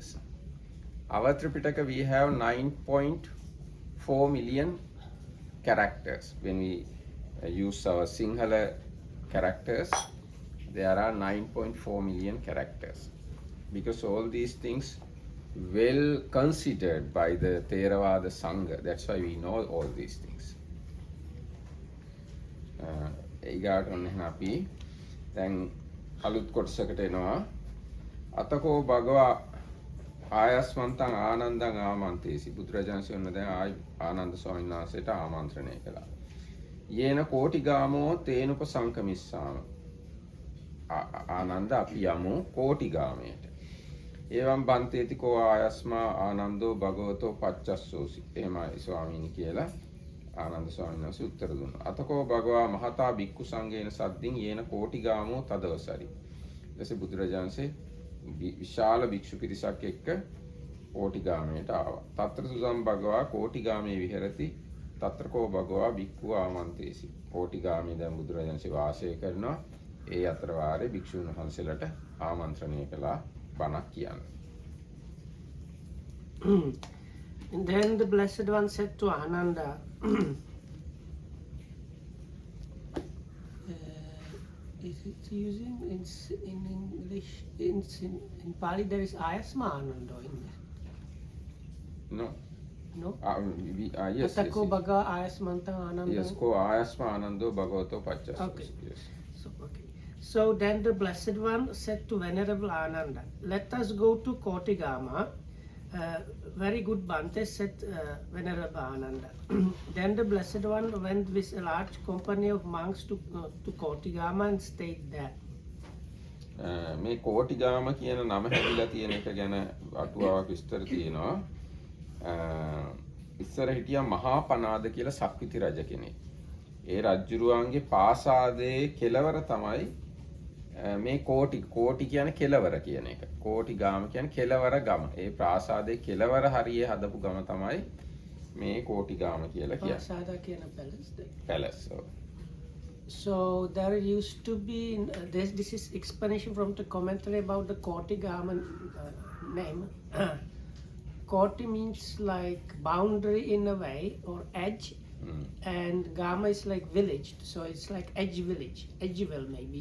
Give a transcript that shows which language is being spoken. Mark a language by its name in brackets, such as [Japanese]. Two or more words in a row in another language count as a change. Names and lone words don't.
[English] Our Tripitaka, we have 9.4 million characters. When we use our Sinhala characters, there are 9.4 million characters. Because all these things well considered by the Theravada Sangha. That's why we know all these things. [Sinhala] ඊගාට ඔන්න එහෙනම් අපි දැන් අලුත් කොටසකට එනවා. [Pali] අතකෝ භගවා ආයස්මන්තං ආනන්දං ආමන්තේසි. [Sinhala] බුදුරජාණන් වහන්සේ දැන් ආනන්ද ස්වාමීන් වහන්සේට ආමන්ත්‍රණය කළා. [Pali] යේන කෝටිගාමෝ තේනුප සංකමිස්සාම. [Sinhala] ආනන්ද අපි යමු කෝටිගාමයට. [Pali] එවම් බන්තේති කෝ ආයස්මා ආනන්දෝ භගවතෝ පච්චස්සෝසි. [Sinhala] එහෙමයි ස්වාමීනි කියලා ආනන්ද ස්වාමීන් වහන්සේ උත්තර දුන්නා. [Pali] අතකෝ භගවා මහතා බික්කු සංඝේන සද්දින් යේන කෝටිගාමෝ තදවසරි. [Sinhala] ඊටසේ බුදුරජාන්සේ විශාල භික්ෂු පිරිසක් එක්ක කෝටිගාමයට ආවා. [Pali] తත්‍ර සුසම් භගවා කෝටිගාමේ විහෙරති. తත්‍රකෝ භගවා බික්කු ආමන්තේසි. [Sinhala] කෝටිගාමේ දැන් බුදුරජාන්සේ වාසය කරනවා. ඒ අතර වාරේ භික්ෂුන් වහන්සේලාට ආමන්ත්‍රණය කළා. [English] And then the Blessed One said to Ananda, is it using in English, in Pali there is Ayasma Anando in there? No. No? Yes. [Pali] Atako Bhaga Ayasmanta Anando? Yes, ko Ayasma Anando Bhagavato Pachas. [English] Okay. Yes. So then the Blessed One said to Venerable Ananda, let us go to Kotigama. Very good Bhante, said Venerable Ananda. Then the Blessed One went with a large company of monks to Kotigama and stayed there. [Sinhala] මේ කෝටිගාම කියන නම හැදිලා තියෙන එක ගැන අටුවාවක් විස්තර තියෙනවා. ඉස්සර හිටියා මහා පනාද කියලා සක්විති රජ කෙනෙක්. ඒ රජුරුවන්ගේ පාසාදේ කෙලවර තමයි මේ කෝටි කියන්නේ කෙලවර කියන එක. කෝටි ගාම කියන්නේ කෙලවර ගම. ඒ ප්‍රාසාදේ කෙලවර හරියේ හදපු ගම තමයි මේ කෝටි ගාම කියලා කියන්නේ. Prasada කියන [English] palace. So there used to be this is explanation from the commentary about the Kotigama name. Koti means like boundary in a way or edge. And Gama is like village, so it's like edge village, Edgeville maybe.